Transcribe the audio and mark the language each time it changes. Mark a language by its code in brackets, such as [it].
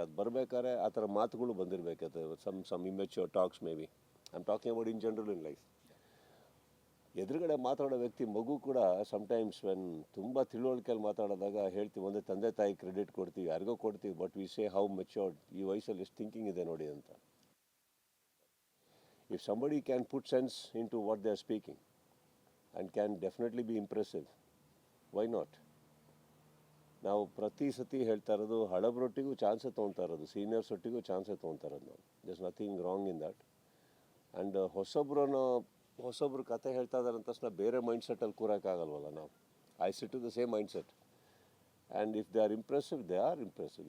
[kn] ಅದು ಬರಬೇಕಾದ್ರೆ ಆ ಥರ ಮಾತುಗಳು ಬಂದಿರಬೇಕಾದ್ರೆ [en] Some immature talks maybe. I am talking about in general in life. [kn] ಎದುರುಗಡೆ ಮಾತಾಡೋ ವ್ಯಕ್ತಿ ಮಗು ಕೂಡ ಸಮ್ಟೈಮ್ಸ್ ವೆನ್ ತುಂಬ ತಿಳುವಳಿಕೆಯಲ್ಲಿ ಮಾತಾಡಿದಾಗ ಹೇಳ್ತೀವಿ, ಒಂದೇ ತಂದೆ ತಾಯಿ ಕ್ರೆಡಿಟ್ ಕೊಡ್ತೀವಿ, ಯಾರಿಗೋ ಕೊಡ್ತೀವಿ, [en] but we say how matured, [kn] ಈ ವಯಸ್ಸಲ್ಲಿ ಎಷ್ಟು ಥಿಂಕಿಂಗ್ ಇದೆ ನೋಡಿ ಅಂತ. [en] If somebody can put sense into what they are speaking and can definitely be impressive, why not? [kn] ನಾವು ಪ್ರತಿ ಸತಿ ಹೇಳ್ತಾ ಇರೋದು, ಹಳಬ್ರೊಟ್ಟಿಗೂ ಚಾನ್ಸೇ ತೊಗೊತಾ ಇರೋದು, ಸೀನಿಯರ್ಸ್ ಒಟ್ಟಿಗೂ ಚಾನ್ಸೇ ತೊಗೊತಾ ಇರೋದು ನಾವು. [en] There is nothing wrong in that. [kn] And ಹೊಸಬ್ರು ಕತೆ ಹೇಳ್ತಾ ಇದ್ದಾರೆ ಅಂದ ತಕ್ಷಣ ಬೇರೆ ಮೈಂಡ್ಸೆಟ್ಟಲ್ಲಿ ಕೂರೋಕ್ಕಾಗಲ್ವಲ್ಲ ನಾವು. [en] I sit to the same mindset. And if they are impressive, they are impressive.